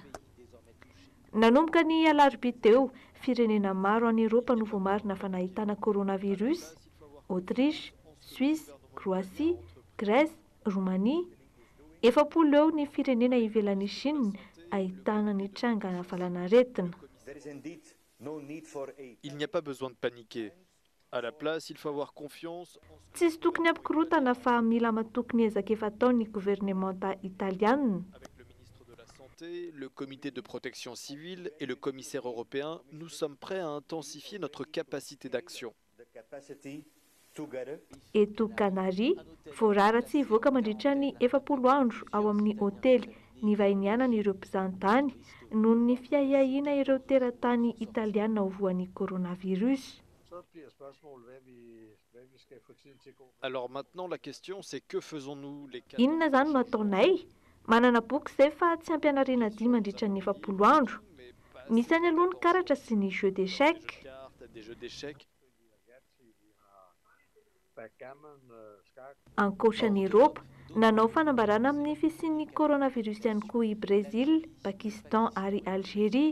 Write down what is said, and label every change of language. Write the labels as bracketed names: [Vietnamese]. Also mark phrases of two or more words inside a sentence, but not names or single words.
[Malagasy] Nanomboka ny alarobia teo, firenena maro any Eropa no voamarina fa nahitana coronavirus: Autriche, Suisse, Croatie, Grèce, Roumanie. 70 eo ny firenena ivelan'ny Chine ahitana nitrangana valanaretina. [French] Il n'y a pas besoin de paniquer. À la place, il faut avoir confiance. [Malagasy] Tsisy tokony ampikorotana fa mila matokony ezaka efa ataony gouvernementa italiana. [French] Le comité de protection civile et le commissaire européen, nous sommes prêts à intensifier notre capacité d'action. [Malagasy] Eto Canaries, voarara tsy hivoaka mandritra ny 70 andro ao amin'ny hôtely nivainiana ireo mpizahantany noho ny fiahiahiana ireo teratany italiana ho voan'ny coronavirus. [French] Alors maintenant, la question c'est que faisons-nous les cas? [Malagasy] Inona zany no ataonay? Manana boky izay fa tsy ampianarina 10 mandritra ny 70 andro. Misy any aloha ny karatra sy ny [French] jeu d'échecs. [Malagasy] Ankoatran'ny Eropa, nanao fanambarana amin'ny fisian'ny coronavirus ihany koa i Brésil, Pakistan ary Algérie.